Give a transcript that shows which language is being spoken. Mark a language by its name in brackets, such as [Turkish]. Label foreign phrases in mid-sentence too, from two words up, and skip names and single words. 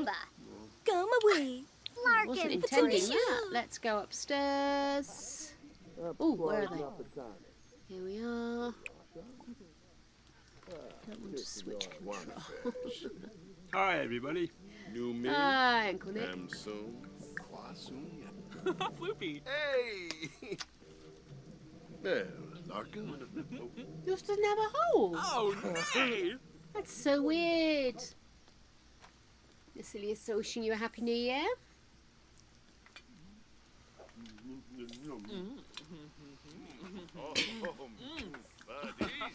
[English] Skiyumba. Come away. I wasn't Larkin. intending Patricia. that. Let's go upstairs. Oh, where are they? Here we are. Don't want to switch control. Hi, everybody. New me. Hi, Uncle Nick. Amsum. Kwasum. Floopy. Hey! There, Larkin. Yours doesn't have a hole. Oh, nay. That's so weird. Lucilia's wishing you a happy new year. Buddy.